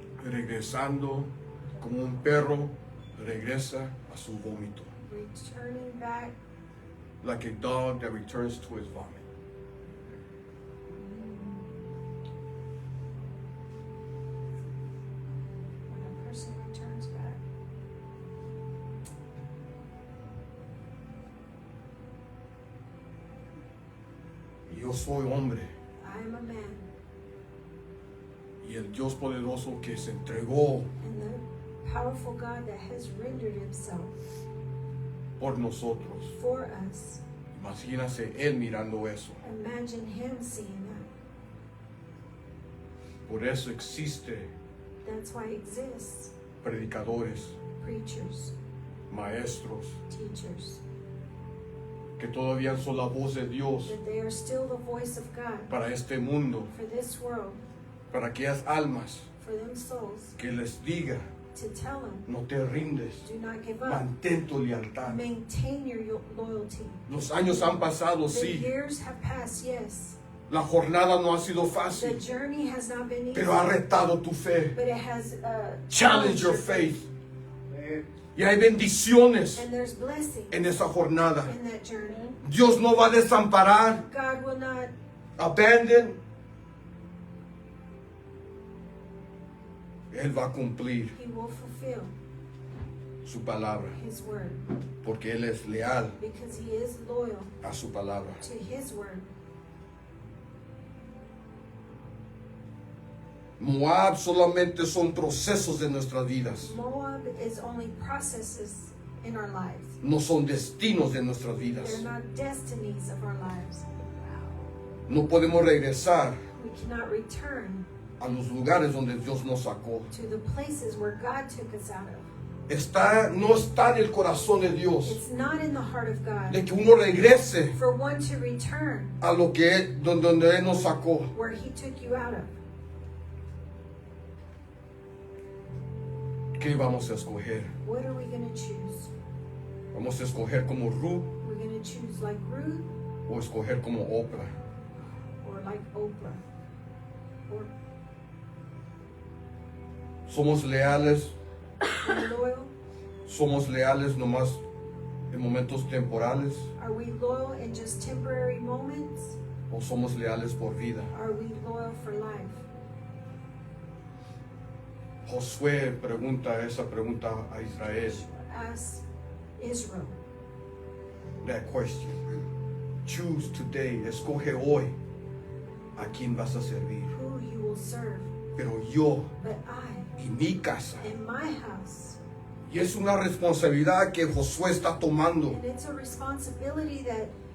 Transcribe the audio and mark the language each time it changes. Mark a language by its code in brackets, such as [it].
[es] Regresando como un perro regresa a su vómito. [en] Returning back Like a dog that returns to his vomit. when a person returns back. [es] Yo soy hombre [en] I am a man, [es] y el Dios poderoso que se entregó [en] and the powerful God that has rendered himself [es] por nosotros. [en] for us. [es] Imagínase él mirando eso. [en] Imagine him seeing that. [es] Por eso existe [en] That's why it exists. [es] predicadores, [en] Preachers, [es] maestros, [en] teachers, [es] que todavía son la voz de Dios [en] that they are still the voice of God [es] para este mundo, [en] for this world, [es] para aquellas almas [en] for them souls, [es] que les diga, [en] to tell them, [es] no te rindes, [en] do not give up. [es] mantén tu lealtad. [en] Maintain your loyalty. [es] Los años han pasado, [en] The [es] sí, [en] years have passed, yes. [es] la jornada no ha sido [en] The [es] fácil, [en] journey has not been easy, [es] pero ha retado tu fe. [en] but it has Challenge your faith. [es] Y hay bendiciones [en] and there's blessing [es] en esa jornada. [en] in that journey. [es] Dios no va a desamparar, [en] God will not, abandon. [es] Él va a cumplir [en] he will fulfill [es] su palabra, [en] his word, [es] porque Él es leal [en] because he is loyal [es] a su palabra. [en] to his word. [es] Moab solamente son procesos de nuestras vidas, [en] Moab is only processes in our lives. [es] no son destinos de nuestras [en] They're [es] vidas. [en] not destinies of our lives. [es] No podemos regresar [en] We cannot return [es] a los lugares donde Dios nos sacó. [en] to the places where God took us out of. [es] No está en el corazón de Dios [en] It's not in the heart of God [es] de que uno regrese [en] for one to return [es] a lo que donde Él nos sacó. [en] where he took you out of. [es] ¿Qué vamos a escoger? [en] What are we going to choose? [es] ¿Vamos a escoger como Ruth [en] We're going to choose like Ruth [es] o escoger como Oprah? [en] or like Oprah? Or [es] Somos leales, [en] Are we loyal? [es] somos leales nomás en momentos temporales, [en] Are we loyal in just temporary moments? [es] o somos leales por vida. [en] Are we loyal for life? [es] Josué pregunta esa pregunta a Israel, [en] Ask Israel. that question. Choose today, [es] escoge hoy a quién vas a servir. [en] Who you will serve. [es] Pero yo [en] But I, [es] y mi casa. [en] in my house, [es] Y es una responsabilidad que Josué está tomando. [en] and it's a responsibility that